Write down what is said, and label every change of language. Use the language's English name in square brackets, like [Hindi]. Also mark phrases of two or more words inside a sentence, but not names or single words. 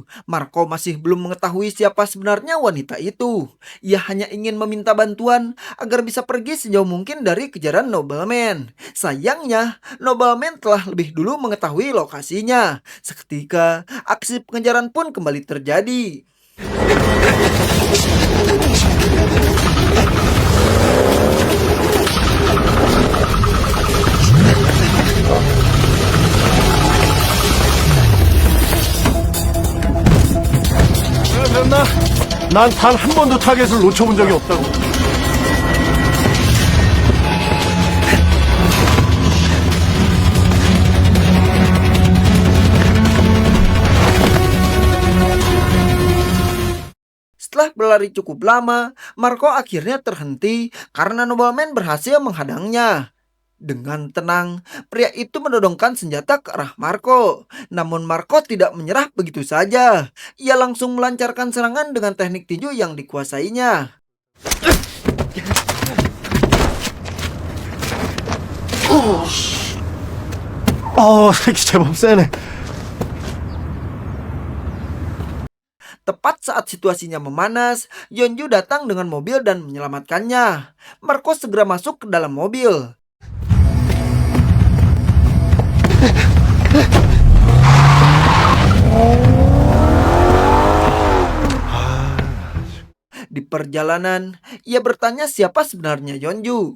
[Indonesian] Marco masih belum mengetahui siapa sebenarnya wanita itu. Ia hanya ingin meminta bantuan agar bisa pergi sejauh mungkin dari kejaran Nobleman. Sayangnya, Nobleman telah lebih dulu mengetahui lokasinya. Seketika, aksi pengejaran pun kembali terjadi. [Korean] 그랬나? 난 단 한 번도 타겟을 놓쳐본 적이 없다고. [Indonesian] Setelah berlari cukup lama, Marco akhirnya terhenti karena Nobleman berhasil menghadangnya. Dengan tenang, pria itu menodongkan senjata ke arah Marco. Namun Marco tidak menyerah begitu saja. Ia langsung melancarkan serangan dengan teknik tinju yang dikuasainya. [Korean] 새끼 제법 세네. [Indonesian] Tepat saat situasinya memanas, Yeonju datang dengan mobil dan menyelamatkannya. Marco segera masuk ke dalam mobil. Di perjalanan, ia bertanya siapa sebenarnya Yeonju.